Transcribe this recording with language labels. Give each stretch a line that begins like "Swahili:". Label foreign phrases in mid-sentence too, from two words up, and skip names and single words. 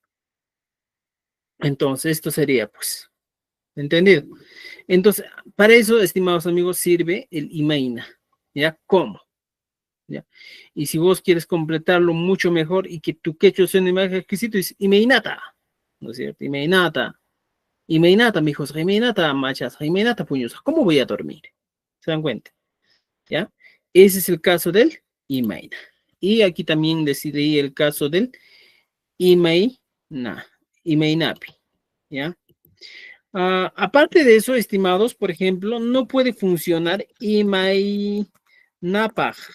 Spanish: Entonces esto sería, pues, ¿entendido? Entonces, para eso, estimados amigos, sirve el imaina, ¿ya? ¿Cómo? ¿Ya? Y si vos quieres completarlo mucho mejor y que tu quechua suene más exquisito, es imeinata, ¿no es cierto?
Quechua: Imeinata, mijos, imeinata, machas, imeinata,
Spanish: puños. ¿Cómo voy a dormir? ¿Se dan cuenta? ¿Ya? Ese es el caso del imaina. Y aquí también decidí el caso del imaina, imainapi, ¿ya? Aparte de eso, estimados, por ejemplo, no puede funcionar imainapaj.